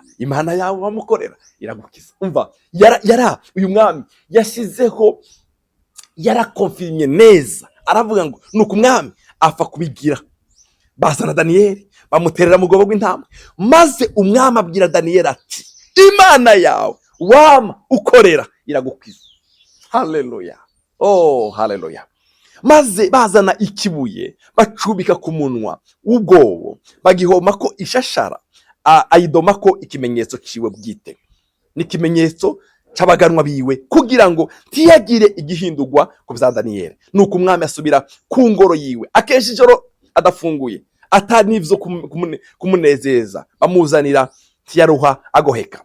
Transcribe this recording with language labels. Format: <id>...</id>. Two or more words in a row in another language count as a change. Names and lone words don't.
<rw>Imana yawe wamukorera iragukiza. Umva, uyu mwami yashyizeho, yarakonfirmye neza, aravuga ngo nuko umwami apfa kubigira. Bazana Daniyeli bamuterera mu gobo rw'intambwe. Maze umwami abwira Daniyeli ati Imana yawe wama ukorera iragukiza. Haleluya. Haleluya.</rw> <rn>Maze bazana ikibuye bacubika ku munwa w'ubwobo, bagihoma ko ishashara, ayidoma ko ikimenyetso ciwe bwite, n'ikimenyetso c'abaganwa biwe, kugira ngo ntiyagire igihindurwa ku bya Daniyeli. Nuko umwami asubira ku ngoro yiwe, akenshi ijoro adafunguye, atanivyo kumunezeza, bamuzanira ntiyaruha agoheka.</rn>